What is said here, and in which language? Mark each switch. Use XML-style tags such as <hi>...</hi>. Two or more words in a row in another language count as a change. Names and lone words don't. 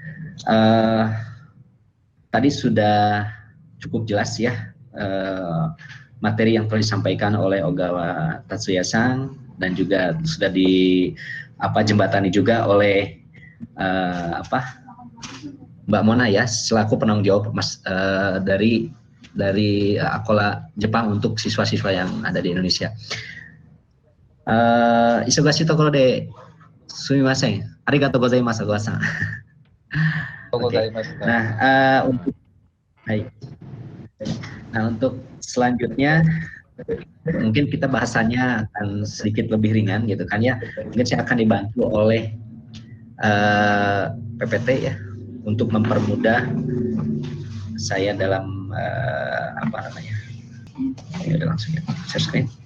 <id>Tadi sudah cukup jelas ya materi yang telah disampaikan oleh Ogawa Tatsuya-san dan juga sudah jembatani juga oleh Mbak Mona ya selaku penanggung jawab dari Akola Jepang untuk siswa-siswa yang ada di Indonesia.</id> <ja>忙しいところですみません. ありがとうございます, Ogawa-san.</ja> <id>Okay. Nah, untuk selanjutnya mungkin kita bahasannya akan sedikit lebih ringan gitu kan ya. Mungkin saya akan dibantu oleh PPT ya untuk mempermudah saya dalam ya udah langsung ya</id> <en>share screen.</en>